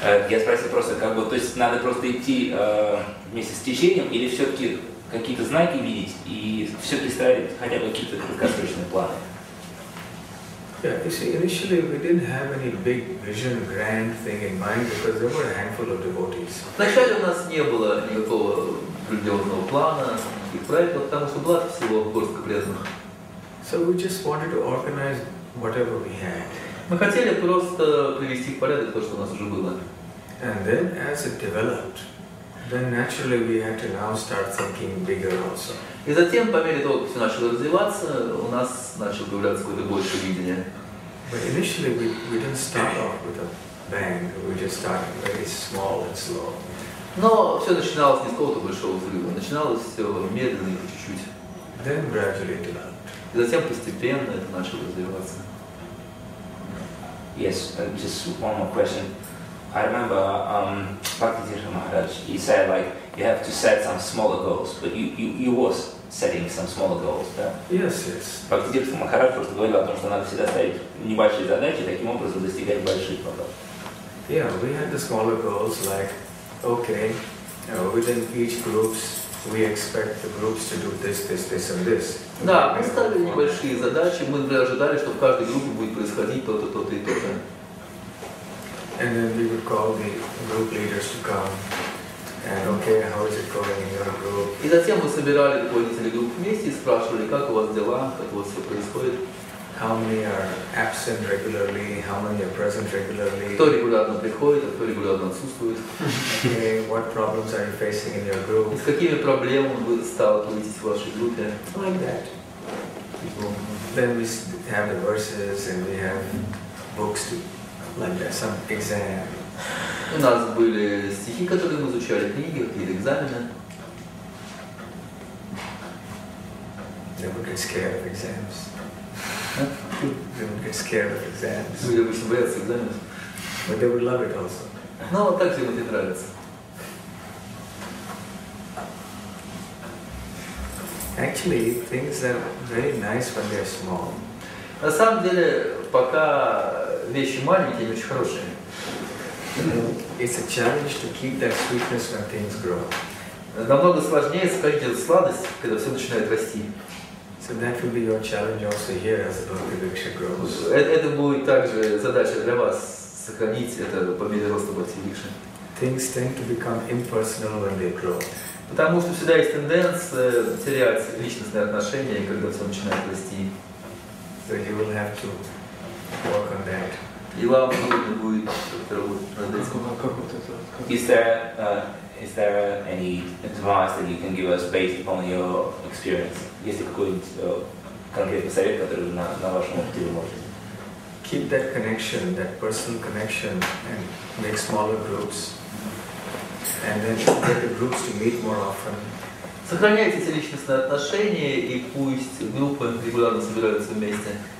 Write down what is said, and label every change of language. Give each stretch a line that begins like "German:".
Russian: Я спросил просто, то есть надо просто идти вместе с течением, или все-таки какие-то знаки видеть и все-таки ставить хотя бы какие-то краткосрочные планы?
English: Yeah, you see, initially we didn't have any big vision, grand thing in mind because there were a handful of devotees.
Russian: Вначале у нас не было никакого определенного плана, никаких проектов, потому что было всего горстка преданных.
English: So we just wanted to organize whatever we had.
Russian: Мы хотели просто привести в порядок то, что у нас уже было.
English: And then as it developed, then naturally we had to now start thinking bigger also.
Russian: И затем, по мере того, как все начало развиваться, у нас начало появляться какое-то большее видение.
English: But initially we didn't start off with a bang, we just started very small and slow.
Russian: Но все начиналось не с какого-то большого взрыва, начиналось все медленно и по чуть-чуть.
English: Then gradually it developed.
Russian: И затем постепенно это начало развиваться.
English: Yes, just one more question. I remember Bhakti Maharaj, he said like you have to set some smaller goals, but you was setting some smaller goals,
Russian: да?
English: Yes, yes.
Russian: Бхакти Махарадж просто говорил о том, что надо всегда ставить небольшие задачи, таким образом достигать больших потом.
English: Yeah, we had the smaller goals like, okay, within each groups we expect the groups to do this, and this.
Russian: Да, мы ставили небольшие задачи, мы ожидали, что в каждой группе будет происходить то-то, то-то и то-то.
English: And then we would call the group leaders to come and okay, how is it going in your group?
Russian: И затем мы собирали руководителей групп вместе и спрашивали, как у вас дела, как у вас все происходит.
English: How many are absent regularly, how many are present regularly?
Russian: Кто регулярно приходит, а кто регулярно отсутствует.
English: Okay, what problems are you facing in your group?
Russian: И с какими проблемами вы сталкиваетесь в вашей группе?
English: Like that. Then we have the verses and we have books to, like that, some exam.
Russian: У нас были стихи, которые мы изучали, книги, какие-то экзамены.
English: They would get scared of exams. They would get scared of exams.
Russian: Люди обычно боятся экзаменов.
English: But they would love it also.
Russian: Но так им это нравится.
English: Actually, things are very nice when they are small.
Russian: На самом деле, пока вещи маленькие, они очень хорошие.
English: It's a challenge to keep that sweetness when things grow.
Russian: Намного сложнее сохранить эту сладость, когда все начинает расти.
English: So that will be your challenge also here as the Bhakti Vriksha grows.
Russian: Это будет также задача для вас, сохранить это по мере роста Бхакти Врикши.
English: Things tend to become impersonal when they grow.
Russian: Потому что всегда есть тенденция терять личностные отношения, когда все начинает расти.
English: So you will have to work on that.
Russian: И вам нужно будет работать над этим.
English: Is there any advice that you can give us based upon your experience?
Russian: Есть ли какой-нибудь конкретный совет, который на вашем опыте вы можете?
English: Keep that connection, that personal connection, and make smaller groups. And then get the groups to meet more often.
Russian: Сохраняйте эти личностные отношения, и пусть группы регулярно собираются вместе.